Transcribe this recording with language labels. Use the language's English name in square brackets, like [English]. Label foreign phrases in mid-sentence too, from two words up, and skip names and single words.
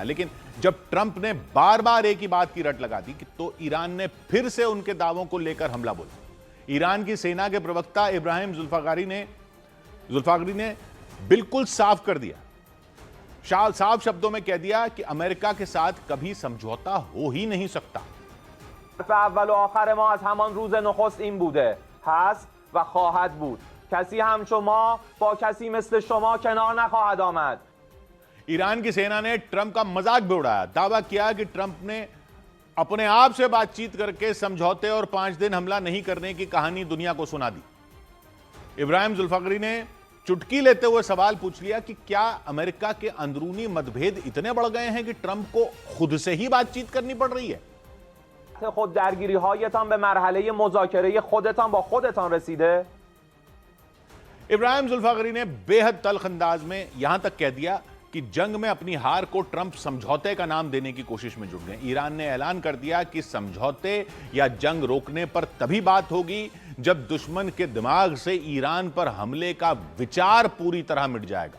[Hindi] लेकिन जब ट्रंप ने बार बार एक ही बात की रट लगा दी तो ईरान ने फिर से उनके दावों को लेकर हमला बोला। ईरान की सेना के प्रवक्ता इब्राहिम जुल्फागरी ने बिल्कुल साफ कर दिया, साफ शब्दों में कह दिया कि अमेरिका के साथ कभी समझौता हो ही नहीं सकता। [Persian] اول و آخر ما از همان روز نخست این بوده، هست و خواهد بود. کسی هم شما با کسی مثل شما کنار نخواهد آمد. [Hindi] ईरान की सेना ने ट्रंप का मजाक भी उड़ाया, दावा किया कि ट्रंप ने अपने आप से बातचीत करके समझौते और 5 दिन हमला नहीं करने की कहानी दुनिया को सुना दी। इब्राहिम जुल्फागरी ने चुटकी लेते हुए सवाल पूछ लिया कि क्या अमेरिका के अंदरूनी मतभेद इतने बढ़ गए हैं कि ट्रंप को खुद से ही बातचीत करनी पड़ रही है। [Persian] خود درگیری هایتان به مرحله مذاکره خودتان با خودتان رسیده؟ [Hindi] इब्राहिम जुल्फागरी ने बेहद तल्ख अंदाज में यहां तक कह दिया कि जंग में अपनी हार को ट्रंप समझौते का नाम देने की कोशिश में जुट गए। ईरान ने ऐलान कर दिया कि समझौते या जंग रोकने पर तभी बात होगी जब दुश्मन के दिमाग से ईरान पर हमले का विचार पूरी तरह मिट जाएगा।